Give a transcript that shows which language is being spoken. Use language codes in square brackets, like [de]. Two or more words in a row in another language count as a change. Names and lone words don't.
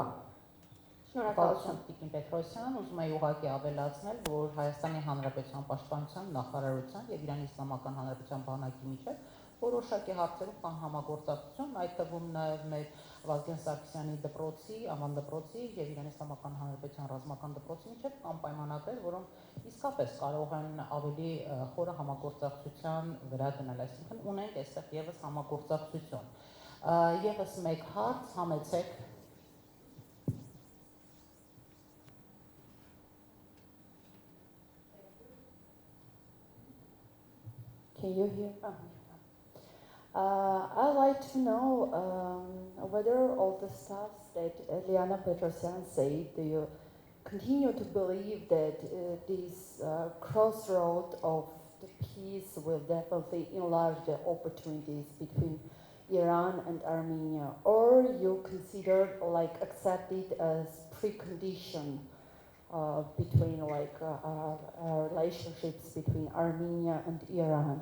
[hy] Շնորհակալություն Տիկին Պետրոսյան, ուզում եմ ուղղակի ավելացնել, որ Հայաստանի Հանրապետության Պաշտպանության նախարարության եւ Իրանի Իսլամական Հանրապետության բանակի միջեւ որոշակի հարցերում կան համագործակցություն, այդ թվում նաեւ մեր Վազգեն Սարգսյանի դպրոցի, Աման դպրոցի եւ Իրանի Իսլամական Հանրապետության ռազմական դպրոցի միջեւ կան պայմանագրեր, որոնք իսկապես կարող են ավելի խորը համագործակցության վրա գնալ, այսինքն ունենք այստեղ եւս համագործակցություն։ Եվս մեկ հարց, համեցեք։ [en] Can you hear? I'd like to know whether all the stuff that Liana Petrosyan said, do you continue to believe that this crossroad of the peace will definitely enlarge the opportunities between Iran and Armenia, or you consider like accept it as precondition between like relationships between Armenia and Iran?